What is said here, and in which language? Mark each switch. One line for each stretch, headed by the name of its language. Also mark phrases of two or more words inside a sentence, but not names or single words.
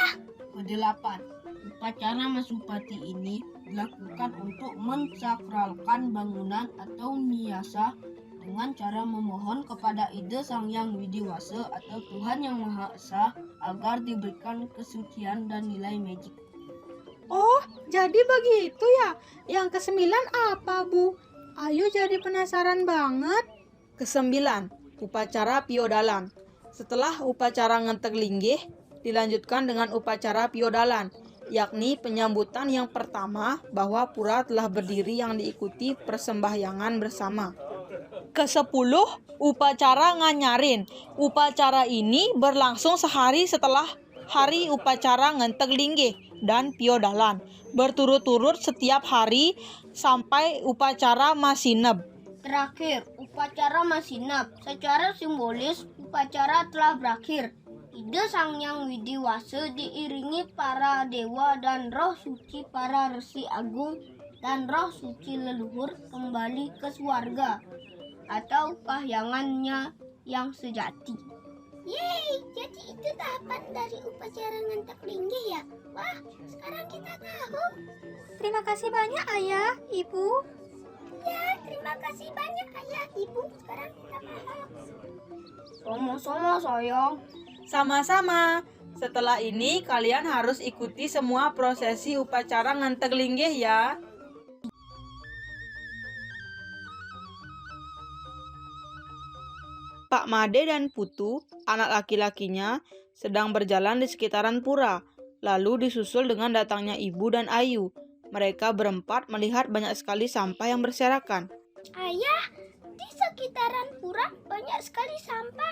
Indonesian: Kedelapan, upacara Masupati ini dilakukan untuk mensakralkan bangunan atau niasa dengan cara memohon kepada ide Sang Yang Widiwasa atau Tuhan Yang Maha Esa agar diberikan kesucian dan nilai magik. Oh, jadi begitu ya? Yang kesembilan apa, Bu? Ayu jadi penasaran banget. Kesembilan, upacara piodalan. Setelah upacara ngentek linggih, dilanjutkan dengan upacara piodalan, yakni penyambutan yang pertama bahwa pura telah berdiri yang diikuti persembahyangan bersama. Kesepuluh, upacara nganyarin. Upacara ini berlangsung sehari setelah hari upacara ngentek linggih dan piodalan, berturut-turut setiap hari sampai upacara masineb. Terakhir, upacara masinab. Secara simbolis, upacara telah berakhir. Ide Sang Yang Widiwasa diiringi para dewa dan roh suci para resi agung dan roh suci leluhur kembali ke swarga atau kahyangannya yang sejati. Yeay, jadi itu tahapan dari upacara ngentek linggih ya? Wah, sekarang kita tahu. Terima kasih banyak Ayah, Ibu. Ya, terima kasih banyak Ayah, Ibu. Sekarang kita paham. Sama-sama sayang. Sama-sama. Setelah ini kalian harus ikuti semua prosesi upacara ngentek linggih ya. Pak Made dan Putu, anak laki-lakinya, sedang berjalan di sekitaran pura, lalu disusul dengan datangnya Ibu dan Ayu. Mereka berempat melihat banyak sekali sampah yang berserakan. Ayah, di sekitaran pura banyak sekali sampah.